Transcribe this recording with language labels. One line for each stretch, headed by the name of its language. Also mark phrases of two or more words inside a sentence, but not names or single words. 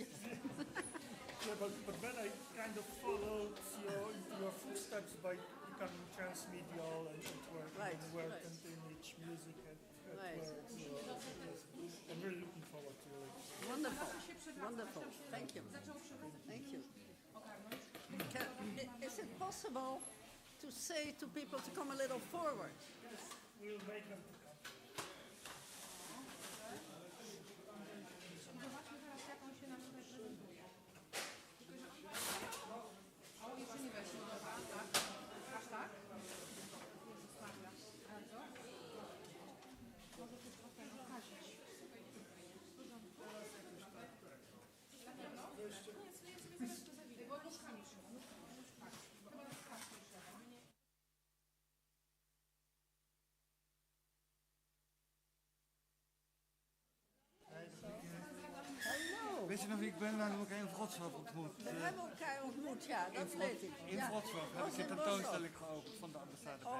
English: Yeah, but then I kind of followed your footsteps by becoming transmedial and work and image, music and work. So I'm really looking forward to it. Wonderful, wonderful. Thank you. Thank you. Is it possible to say to people to come a little forward? We'll make them to come.
Polish: Zobaczmy teraz, jak on się nam tutaj prezentuje. O, jeszcze nie weszło, dobra, tak? Aż tak? Jezus Maria. Bardzo. Może tu trochę okazić. W porządku? Na pewno? Nie, ja sobie zaraz to zawidę, bo nóżkami trzeba. Nóżkami. Chyba nóżkami trzeba.
Dutch: Hallo. Weet je nog wie ik ben? We hebben elkaar in Wrocław ontmoet. We hebben elkaar ontmoet, ja, dat weet ik. In Ja. Wrocław heb Was ik een in tentoonstelling geopend van de ambassade bij